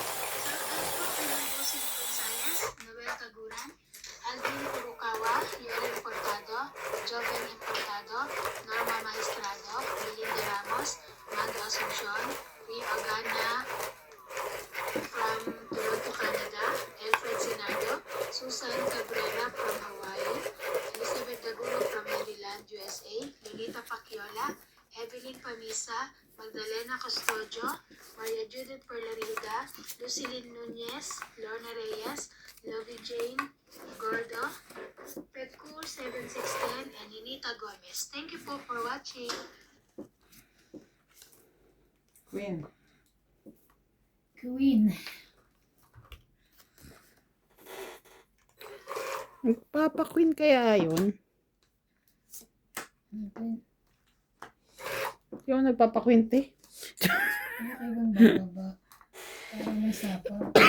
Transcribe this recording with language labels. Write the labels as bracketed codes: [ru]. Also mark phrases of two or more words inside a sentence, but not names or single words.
[en] Joseph Gonzalez, Noel Caguran, Alvin Furukawa, Yoel Portado, Joven Importado, Norma Maestrado, Belinda Ramos, Mando Asuncion, Rio Agana from Toronto, Canada, Alfred Senado, Susan Cabrera from Hawaii, Elizabeth Daguno from Maryland, USA, Lolita Paciola, Evelyn Pamisa, Magdalena Custodio, Maria Judith Perlarida, Lucilyn Nunez, Lorna Reyes, Lovey Jane Gordo, Petcool 7610, and Ninita Gomez. Thank you po for watching. [tl] Queen. Queen. Nagpapa-queen kaya yun? Queen. Yung nagpapa-queen te. Ano kayo bang bababa? Parang nasapaw.